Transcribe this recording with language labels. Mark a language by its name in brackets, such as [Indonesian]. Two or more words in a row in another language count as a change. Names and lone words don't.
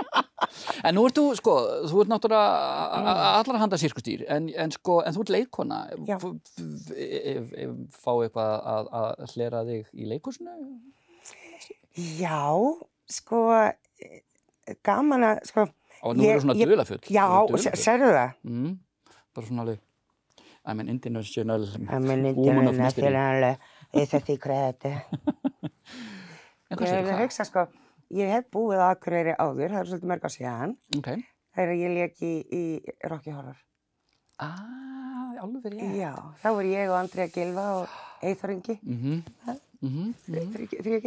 [Icelandic] En nú ert þú ert náttúrulega allra handa sirkustýr, en þú ert leikkona. Já. Fá eitthvað að hlera þig í leikhúsinu? Já, sko, gaman að, sko... Og nú eru svona dularfull. Já, sérðu það? Bara svona alveg, [English] I'm an international woman of mystery. Is that secret? [Icelandic] En hvað sér það? Hugsa, sko, ég hef búið á Akureyri áður, það er svolítið mörg á síðan. Okay. Þegar ég lék í Rocky Horror. Alveg verið ég. Já, þá var ég og Andrea Gylfa og Eyþór Ingi. Þríki.